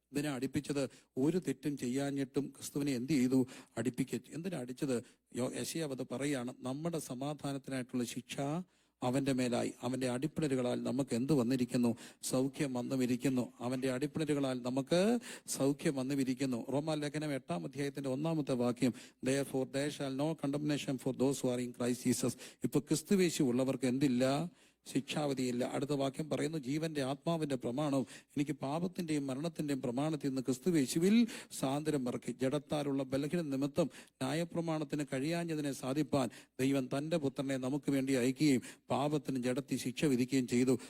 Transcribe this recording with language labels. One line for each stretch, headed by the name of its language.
Malayalam: ഇതിനെ അടിപ്പിച്ചത് ഒരു തെറ്റും ചെയ്യാഞ്ഞിട്ടും ക്രിസ്തുവിനെ എന്ത് ചെയ്തു? എന്തിനാ അടിച്ചത്? യെശയ്യാവ് അത് പറയാണ്, നമ്മുടെ സമാധാനത്തിനായിട്ടുള്ള ശിക്ഷ അവന്റെ മേലായി, അവന്റെ അടിപ്പിണരുകളാൽ നമുക്ക് എന്ത് വന്നിരിക്കുന്നു? സൗഖ്യം വന്നുമിരിക്കുന്നു. അവന്റെ അടിപ്പിണരുകളാൽ നമുക്ക് സൗഖ്യം വന്നുമിരിക്കുന്നു. റോമാലേഖനം 8-ാം അധ്യായത്തിന്റെ 1-ാമത്തെ വാക്യം,
English: therefore there shall no condemnation for those who are in Christ Jesus.
Malayalam: ഇപ്പൊ ക്രിസ്തുവേശു ഉള്ളവർക്ക് എന്തില്ല? ശിക്ഷാവധിയില്ല. അടുത്ത വാക്യം പറയുന്നു, ജീവന്റെ ആത്മാവിന്റെ പ്രമാണവും എനിക്ക് പാപത്തിന്റെയും മരണത്തിന്റെയും പ്രമാണത്തിൽ നിന്ന് ക്രിസ്തുവേശുവിൽ സ്വാതന്ത്ര്യം ഇറക്കി. ജഡത്താലുള്ള ബലഹീന നിമിത്തം ന്യായപ്രമാണത്തിന് കഴിയാഞ്ഞതിനെ സാധിപ്പാൻ ദൈവം തന്റെ പുത്രനെ നമുക്ക് വേണ്ടി അയക്കുകയും പാപത്തിന് ജഡത്തിൽ ശിക്ഷ വിധിക്കുകയും ചെയ്തു.